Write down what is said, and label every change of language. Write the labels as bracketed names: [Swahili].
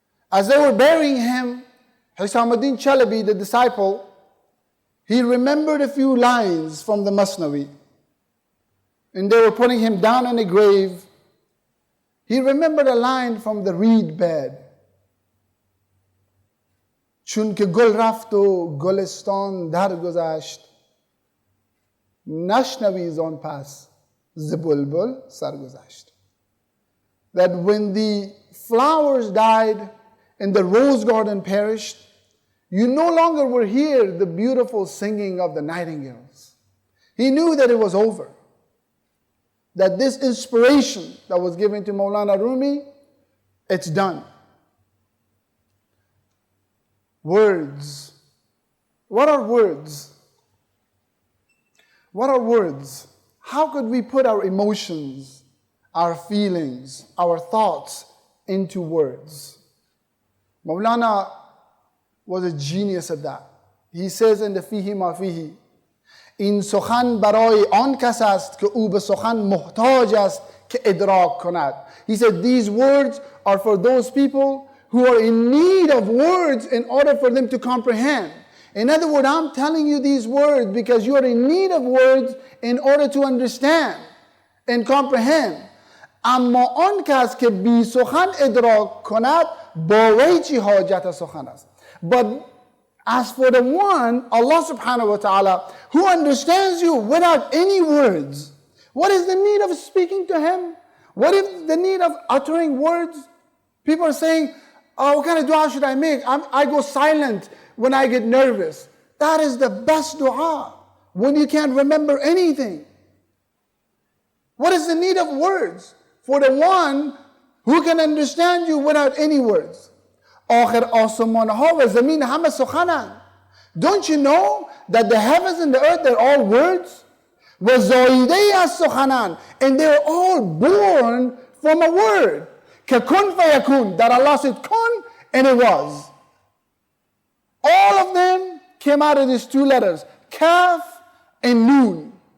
[English] As they were burying him, Hisamuddin Chalabi, the disciple, he remembered a few lines from the Masnawi. And they were putting him down in a grave. He remembered a line from the reed bed. [Persian] چون که گل رفت و گلستان درگذشت نشنوی زان پس ز بلبل سرگذشت. [English] That when the flowers died and the rose garden perished, you no longer will hear the beautiful singing of the nightingales. He knew that it was over. That this inspiration that was given to Maulana Rumi, it's done. Words. What are words? What are words? How could we put our emotions, our feelings, our thoughts into words. Maulana was a genius at that. He says in the Fihi Ma Fihi, [Persian] این سخن برای آن کس است که او به سخن محتاج است که ادراک کند. [English] He said these words are for those people who are in need of words in order for them to comprehend. In other words, I'm telling you these words because you are in need of words in order to understand and comprehend. [Persian] اما آن کس که بی سخن ادراک کند با وی چی حاجت سخن است. [English] But as for the one, Allah [Arabic] subhanahu wa ta'ala, [English] who understands you without any words, what is the need of speaking to him? What is the need of uttering words? People are saying, oh, what kind of dua should I make? I go silent when I get nervous. That is the best dua, when you can't remember anything. What is the need of words? For the one who can understand you without any words. [Persian] آخر آسمان ها و زمین همه سخنند. [English] Don't you know that the heavens and the earth, they're all words? [Persian] و زایده از سخنند. [English] And they're all born from a word. [Arabic] که کن فیکون. [English] That Allah said kun, and it was. All of them came out of these two letters, Kaf and Noon.